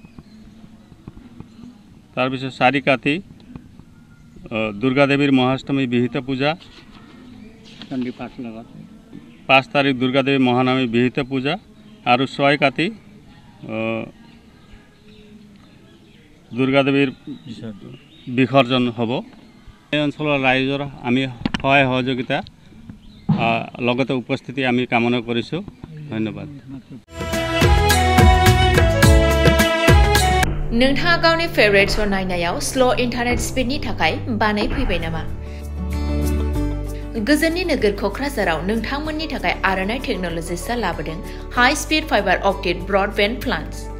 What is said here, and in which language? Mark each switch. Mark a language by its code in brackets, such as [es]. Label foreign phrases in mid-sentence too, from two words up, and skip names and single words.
[as] তাৰপিছত 4 কাতি দুৰ্গা দেৱীৰ মহাষ্টমী বিহিত পূজা, 5 তাৰিখ দুৰ্গা দেৱীৰ মহানৱমী বিহিত পূজা আৰু 6 কাতি দুৰ্গা দেৱীৰ বিসৰ্জন হ'ব। এই অঞ্চলৰ ৰাইজৰ আমি সহায় সহযোগিতা লগতে উপস্থিতি আমি কামনা কৰিছোঁ। ধন্যবাদ। [brx] नोंथाङा गावनि [en] favourite show' [brx] नायनायाव [en] slow internet speed [brx] थाखाय बानायफैबाय नामा? गोजोननि नोगोर क'क्राझाराव नोंथांमोननि थाखाय आर'नाइ टेक्न'लजिसआ लाबोदों [en] high speed fiber optic broadband plans.